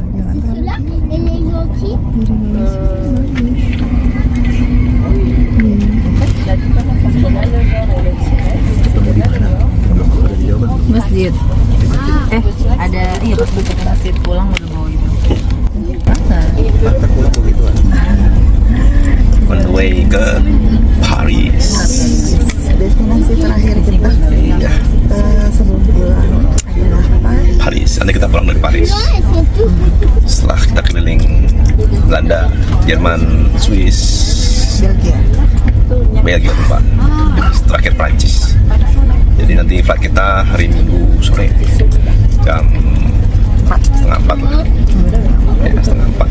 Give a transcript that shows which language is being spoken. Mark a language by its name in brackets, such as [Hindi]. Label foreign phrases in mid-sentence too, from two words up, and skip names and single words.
[Indonesian] Jangan terlalu [French] Là, elle est gentille. [Indonesian] Masjid. Ada iya pas mau ke masjid pulang udah bawa itu. [English] On the way ke Paris. [Indonesian] destinasi terakhir kita Iya, sebelum pulang adalah Paris. Nanti kita pulang dari Paris. [French] Ouais, c'est tout. [Indonesian] Setelah kita keliling Belanda, Jerman, Swiss, Belgia. Belgia lupa. Terakhir Prancis. Jadi nanti flight kita hari Minggu sore jam 3:30 lah. Ya, 3:30.